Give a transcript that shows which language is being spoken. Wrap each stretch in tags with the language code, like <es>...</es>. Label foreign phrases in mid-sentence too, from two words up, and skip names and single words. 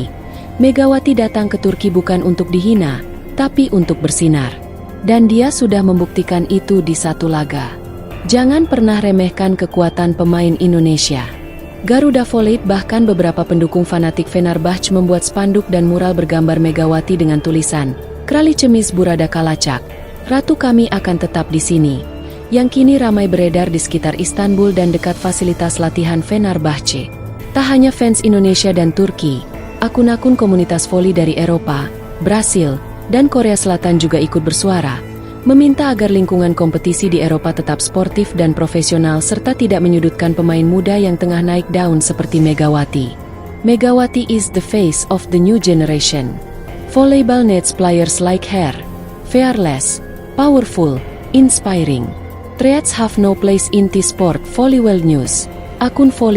<id>Megawati datang ke Turki bukan untuk dihina, tapi untuk bersinar. Dan dia sudah membuktikan itu di 1 laga. Jangan pernah remehkan kekuatan pemain Indonesia. Garuda Volley, bahkan beberapa pendukung fanatik Fenerbahce membuat spanduk dan mural bergambar Megawati dengan tulisan</id> <tr>"Kraliçemiz burada kalacak,</tr> <id>Ratu kami akan tetap di sini", yang kini ramai beredar di sekitar Istanbul dan dekat fasilitas latihan Fenerbahce. Tak hanya fans Indonesia dan Turki, akun-akun komunitas voli dari Eropa, Brasil, dan Korea Selatan juga ikut bersuara, meminta agar lingkungan kompetisi di Eropa tetap sportif dan profesional serta tidak menyudutkan pemain muda yang tengah naik daun seperti Megawati.</id> <en>Megawati is the face of the new generation. Volleyball needs players like her. Fearless, powerful, inspiring. Threats have no place in this sport. Volleyball News.</en> <id>Akun Volley</id>